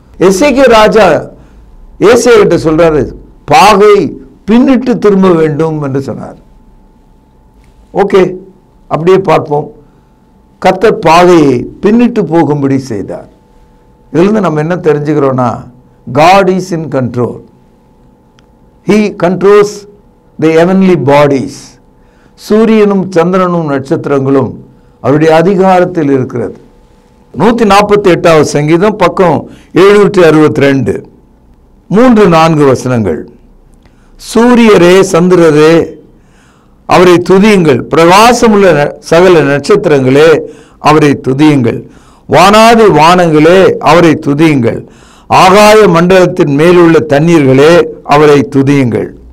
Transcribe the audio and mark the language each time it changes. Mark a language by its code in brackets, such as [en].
[ta] எசேக்கியா ராஜா ஏசையா கிட்ட சொல்றாரு, பாகை பின்னிட்டு திரும்ப வேண்டும் என்று சொன்னார். ஓகே, அப்படியே பார்ப்போம். கர்த்தர் பாகையை பின்னிட்டு போகும்படி செய்தார். இதிலிருந்து நம்ம என்ன தெரிஞ்சுக்கிறோம்னா, [en] God is in control. He controls the heavenly bodies. [ta] சூரியனும் சந்திரனும் நட்சத்திரங்களும் அவருடைய அதிகாரத்தில் இருக்கிறது. 148வது சங்கீதம் பக்கம் 762 3-4 வசனங்கள். சூரியரே சந்திரரே அவரை துதியுங்கள், பிரகாசமுள்ள சகல நட்சத்திரங்களே அவரை துதியுங்கள், வானாதி வானங்களே அவரை துதியுங்கள், ஆகாய மண்டலத்தின் மேலுள்ள தண்ணீர்களே அவரை துதியுங்கள்.